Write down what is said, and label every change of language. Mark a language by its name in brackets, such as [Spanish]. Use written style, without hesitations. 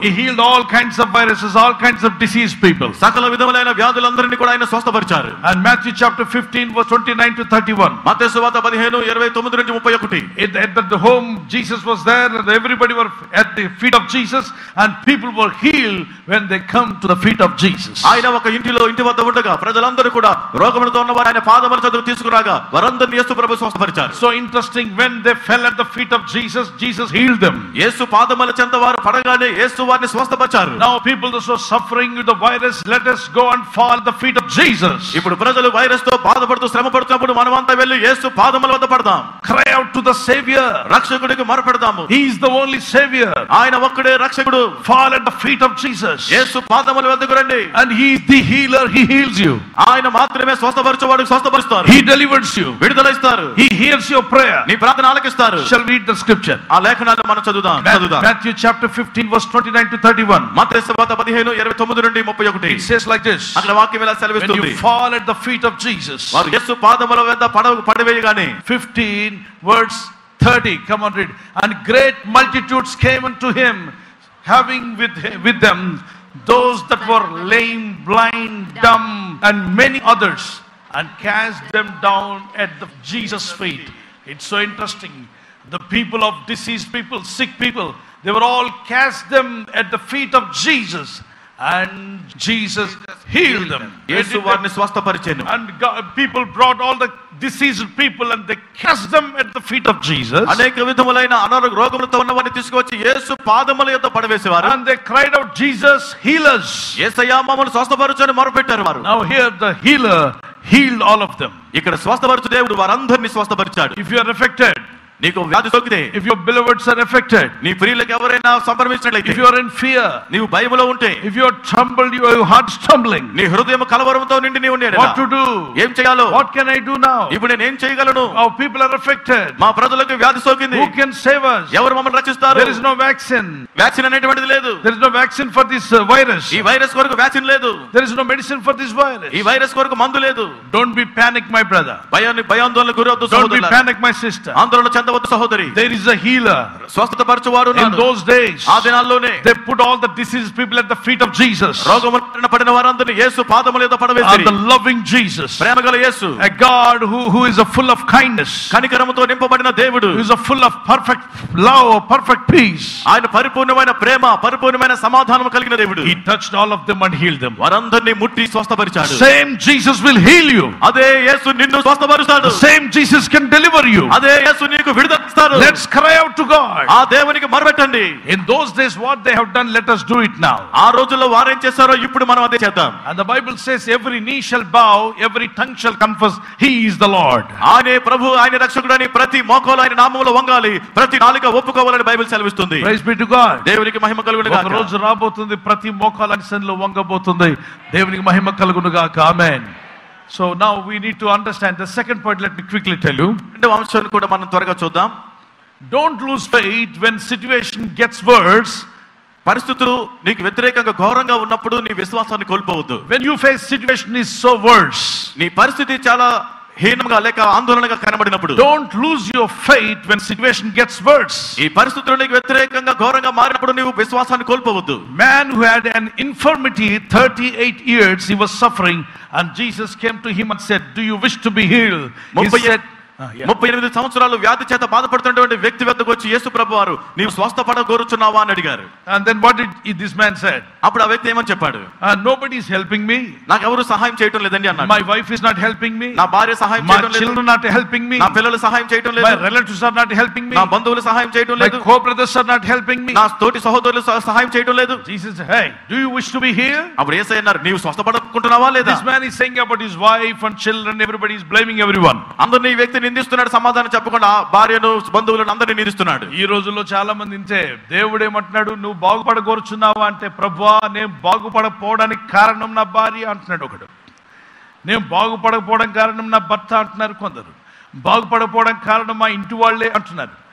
[English] he healed all kinds of viruses, all kinds of diseased people. [Telugu] సకల విధములైన వ్యాధులందరినీ కూడా ఆయన స్వస్థపరిచారు. [English] And Matthew chapter 15 verse 29 to 31, [Telugu] మత్తయి సువార్త 15, 29-31. [English] at the home Jesus was there and everybody were at the feet of Jesus and people people were healed when they come to the feet of Jesus. [Telugu] ఆయన ఒక ఇంటి వద్ద ఉండగా ప్రజలందరూ కూడా రోగములతో ఉన్నవారు ఆయన పాదముల చెంతకు తీసుకురాగా వారందరిని యేసు ప్రభు స్వస్థపరిచారు. [English] So interesting, when they fell at the feet of Jesus, Jesus healed them. [Telugu] యేసు పాదముల చెంత వారు పడగానే యేసు వారిని స్వస్థపరిచారు. [English] Now people that are suffering with the virus, let us go and fall at the feet of Jesus. [Telugu] ఇప్పుడు ప్రజలు virus తో బాధపడుతూ శ్రమ పడుతున్నప్పుడు మనమంతా వెళ్ళి యేసు పాదముల వద్ద పడదాం. [English] Cry out to the Savior. [Telugu] రక్షకుడికి మొరపెడదాము. [English] He is the only Savior. [Telugu] ఆయన ఒక్కడే రక్షకుడు. [English] Fall at the feet of Jesus. [Telugu] యేసు పాదముల వద్దకు రండి. [English] And He is the healer. He heals you. [Telugu] ఆయన మాత్రమే స్వస్థపరిచేవాడు, స్వస్థపరుస్తారు. [English] He delivers you. [Telugu] విడుదల ఇస్తారు. [English] He hears your prayer. [Telugu] నీ ప్రార్థన ఆలకిస్తారు. [English] Shall we read the scripture? [Telugu] ఆ లేఖనాలు మనం చదువుదాం. [English] Matthew chapter 15 verse 29 to 31. [Telugu] మత్తయి సువార్త 15:29 నుండి 31. [English] It says like this. [Telugu] అక్కడ వాక్యం ఇలా [English] When [Telugu] సెలవిస్తుంది. [English] you fall at the feet of Jesus. [Telugu] వారు యేసు పాదముల వద్ద పడవేయగానే [English] 15 verse 30. Come on, read. And great multitudes came unto him, having with them those that were lame, blind, dumb, and many others, and cast them down at Jesus' feet. It's so interesting. The people of diseased people, sick people, they were all cast them at the feet of Jesus, and Jesus healed them. [Telugu] యేసు వారిని స్వస్థపరిచెను. [English] And people brought all the diseased people and they cast them at the feet of Jesus. [Telugu] అనేక విధములైన అనారోగ్య రోగములతో ఉన్నవారిని తీసుకొచ్చి యేసు పాదముల యొద్ద పడవేసేవారు. [English] And they cried out, Jesus, heal us. [Telugu] యేసయ్యా మమ్మల్ని స్వస్థపరచని మొరపెట్టారు వారు. [English] Now here the healer healed all of them. [Telugu] ఇక్కడ స్వస్థపరచు దేవుడు వారందరినీ స్వస్థపరిచాడు. [English] If you are affected, [Telugu] నీకు వ్యాధి సోకితే, [English] if your beloveds are affected, [Telugu] నీ ప్రియులకు ఎవరైనా సంభ్రమించినట్లయితే, [English] if you are in fear, [Telugu] నీవు భయములో ఉంటే, [English] if you are troubled, your heart stumbling, [Telugu] నీ హృదయం కలవరంతో నిండి నీవు ఉన్నాడు. [English] what to do? [Telugu] ఏం చేయాలో? [English] What can I do now? [Telugu] ఇప్పుడు నేను ఏం చేయగలను? [English] Our people are affected. [Telugu] మా ప్రజలకు వ్యాధి సోకింది. [English] Who can save us? [Telugu] ఎవరు మమ్మల్ని రక్షిస్తారు? [English] There is no vaccine. [Telugu] Vaccine అనేటువంటిది లేదు. [English] There is no vaccine for this virus. [Telugu] ఈ వైరస్ కొరకు వ్యాక్సిన్ లేదు. [English] There is no medicine for this virus. [Telugu] ఈ వైరస్ కొరకు మందు లేదు. [English] Don't be panic, my brother. [Telugu] భయాందోళనకు గురవద్దు [English] Don't be [Telugu] సహోదరులారా. [English] panic, my sister. [Telugu] ఆందోళన చెందవద్దు సహోదరి. [English] There is a healer. [Telugu] స్వస్థపరచువారు [English] In those days, [Telugu] ఆ దినాల్లోనే [English] they put all the diseased people at the feet of Jesus. [Telugu] రోగమున పడిన వారందరిని యేసు పాదముల యొద్ద [English] And [Telugu] పడవేసిరి. [English] the loving Jesus, [Telugu] ప్రేమగల యేసు, [English] a God who is a full of kindness, [Telugu] కనికరముతో నింపబడిన దేవుడు, [English] who is a full of perfect love, perfect peace. [Telugu] ఆయన పరిపూర్ణమైన ప్రేమ, పరిపూర్ణమైన సమాధానం కలిగిన దేవుడు. [English] He touched all of them and healed them. [Telugu] వారందరినీ ముట్టి స్వస్థపరిచాడు. [English] Same Jesus will heal you. [Telugu] అదే యేసు నిన్ను స్వస్థపరుస్తాడు. [English] The same Jesus can deliver you. [Telugu] అదే యేసు నీకు విడుదల ఇస్తాడు. [English] Let's cry out to God. [Telugu] ఆ దేవునికి మొరపెట్టండి. [English] In those days, what they have done, let us do it now. [Telugu] ఆ రోజుల్లో వారేం చేశారో ఇప్పుడు మనం అదే చేద్దాం. [English] And the Bible says, every knee shall bow, every tongue shall confess, He is the Lord. [Telugu] ఆయనే ప్రభు, ఆయన రక్షకుడని ప్రతి మోకాలు ఆయన నామములో వంగాలి, ప్రతి నాలుక ఒప్పుకోవాలని బైబిల్ సెలవిస్తుంది. [English] Praise be to God. [Telugu] దేవునికి మహిమ కలుగును గాక. ఒక రోజు రాబోతుంది, ప్రతి మోకాలు ఆయన సన్నిధిలో వంగబోతుంది. దేవునికి మహిమ కలుగును గాక. Amen. [English] So now we need to understand the second point. Let me quickly tell you. [Telugu] రెండవ అంశాన్ని కూడా మనం త్వరగా చూద్దాం. [English] Don't lose faith when situation gets worse. [Telugu] పరిస్థితులు నీకు వ్యతిరేకంగా ఘోరంగా ఉన్నప్పుడు నీ విశ్వాసాన్ని కోల్పోవద్దు. [English] When you face situation is so worse, [Telugu] నీ పరిస్థితి చాలా హీనంగా లేక ఆందోళనగా కనబడినప్పుడు, [English] don't lose your faith when situation gets worse. [Telugu] ఈ పరిస్థితులు నీకు వ్యతిరేకంగా ఘోరంగా మారినప్పుడు నీవు విశ్వాసాన్ని కోల్పోవద్దు. [English] Man who had an infirmity 38 years, he was suffering, and Jesus came to him and said, do you wish to be healed? He said, [Telugu] 38 సంవత్సరాలు వ్యాధి చేత బాధపడుతున్నటువంటి వ్యక్తి వద్దకు వచ్చి యేసు ప్రభువారు, నీవు స్వస్థపడ కోరుచున్నావా అని అడిగారు. [English] And then what did this man said? [Telugu] అప్పుడు ఆ వ్యక్తి ఏమని చెప్పాడు? [English] Nobody is helping me. [Telugu] నాకు ఎవరు సహాయం చేయటం లేదండి అన్నాడు. [English] My wife is not helping me. [Telugu] నా భార్య సహాయం [English] My [Telugu] చేయటం లేదు. [English] children are not helping me. [Telugu] నా పిల్లలు సహాయం చేయటం [English] My [Telugu] లేదు. [English] relatives are not helping me. [Telugu] నా బంధువులు సహాయం చేయటం [English] My [Telugu] లేదు. [English] co-brothers are not helping me. [Telugu] నా తోటి సహోదరులు సహాయం చేయటం లేదు. [English] Jesus said, hey, do you wish to be healed? [Telugu] అప్పుడు యేసయ్య అన్నారు, నీవు స్వస్థపడుకుంటున్నావా లేదా? [English] This man is saying about his wife and children, everybody is blaming everyone. [Telugu] అందరినీ ఈ వ్యక్తి నిందిస్తున్నాడు, సమాధానం చెప్పకుండా భార్యను బంధువులను అందరినీ నిందిస్తున్నాడు. ఈ రోజుల్లో చాలా మంది ఇంతే. దేవుడు ఏమంటున్నాడు, నువ్వు బాగుపడగోరుచున్నావా అంటే, ప్రభువా నేను బాగుపడకపోవడానికి కారణం నా భార్య అంటున్నాడు ఒకడు. నేను బాగుపడకపోవడం కారణం నా భర్త అంటున్నారు కొందరు. బాగుపడకపోవడం కారణం మా ఇంటి వాళ్ళే అంటున్నారు.